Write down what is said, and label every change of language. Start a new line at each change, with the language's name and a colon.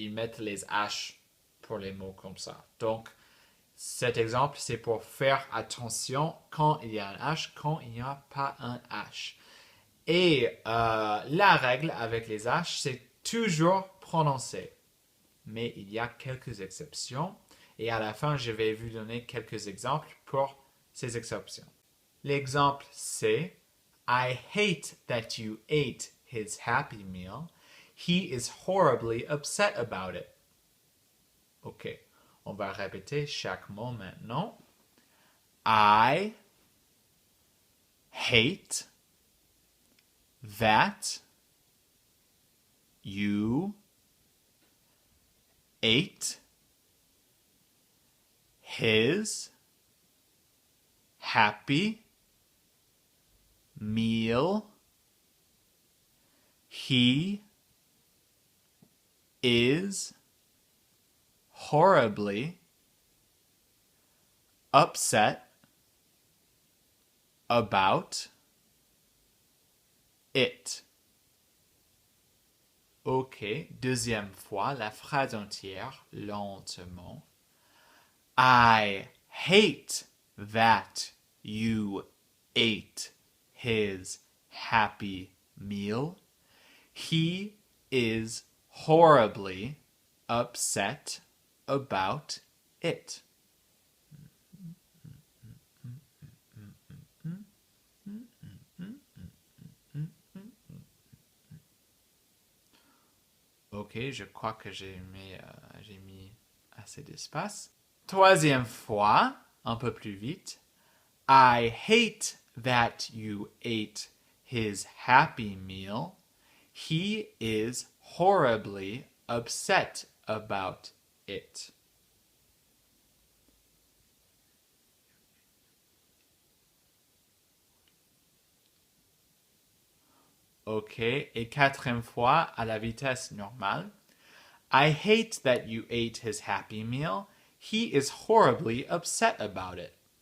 French: Ils mettent les H pour les mots comme ça. Donc, cet exemple, c'est pour faire attention quand il y a un H, quand il n'y a pas un H. Et la règle avec les H, c'est toujours prononcer. Mais il y a quelques exceptions. Et à la fin, je vais vous donner quelques exemples pour ces exceptions. L'exemple, c'est
English: I hate that you ate his happy meal. He is horribly upset about it.
French: Ok, on va répéter chaque mot maintenant.
English: I hate that you ate his happy meal. He is horribly upset about it.
French: Ok, deuxième fois, la phrase entière, lentement.
English: I hate that you ate his happy meal. He is horribly upset about it.
French: Ok, je crois que j'ai mis assez d'espace. Troisième fois, un peu plus vite.
English: I hate that you ate his happy meal. He is horribly upset about it.
French: Ok, et quatrième fois, à la vitesse normale.
English: I hate that you ate his happy meal. He is horribly upset about it.